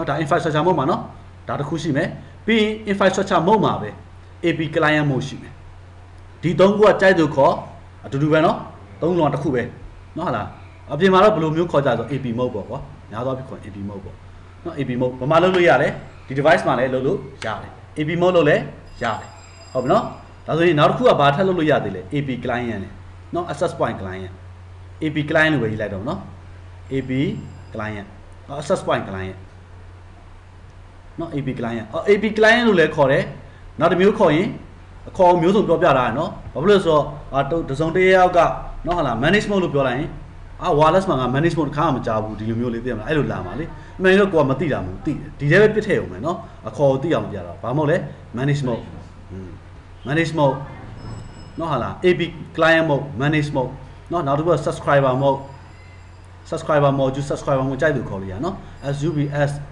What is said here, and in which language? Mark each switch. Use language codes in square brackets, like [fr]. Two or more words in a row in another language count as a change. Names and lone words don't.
[my] ဒါ [en] infrastructure mode [my] မှာနော်ဒါတစ်ခုရှိမယ်ပြီးရင် [en] infrastructure mode [my] မှာပဲ [en] AP client mode [my] ရှိမယ်ဒီသုံးခုကကြိုက်သူခေါ်အတူတူပဲနော်သုံးလုံးတစ်ခုပဲနော်ဟာလားအပြင်မှာတော့ဘယ်လိုမျိုးခေါ်ကြဆို [en] AP mode [my] ပေါ့ကွာညာ တော့ဖြစ်ခေါ် [en] AP mode [my] ပေါ့နော် [en] AP mode [my] ဘာမှလုပ်လို့ရတယ်ဒီ device မှာလည်းလုပ်လို့ရတယ် [en] AP mode [my] လုပ်လည်းရတယ်ဟုတ်ပြီနော်ဒါဆိုရင်နောက်တစ်ခုကဘာထပ်လုပ်လို့ရသေး လဲ [en] AP client [my] နဲ့နော် [en] access point client [my] AP client လို့ပဲရေးလိုက်တော့နော် [en] AP client access point client [my] နော် [en] AP client AP client [my] လို့လည်းခေါ်တယ် နောက်တစ်မျိုးခေါ်ရင်အခေါ်မျိုးစုံပြောပြတာနော်ဘာဖြစ်လို့ဆိုတော့တစုံတစ်ယောက်ကနော်ဟာလား management လို့ပြောလိုက်ရင်wireless မှာငါ management တစ်ခါမှမကြားဘူးဒီလိုမျိုးလေးသိရမလားအဲ့လိုလာပါလေအမှန်တော့ကိုကမသိတာမဟုတ်သိတယ်ဒီထဲပဲပြစ်ထည့်အောင်မယ်နော်အခေါ်ကိုသိအောင်ပြတာဘာမဟုတ်လဲ [en] management management [my] နော်ဟာလား [en] AP client mode management [my] နော်နောက်တစ်ခုက [en] subscriber mode subscriber module [my] ကြိုက်သူခေါ်လို့ရနော် SUBS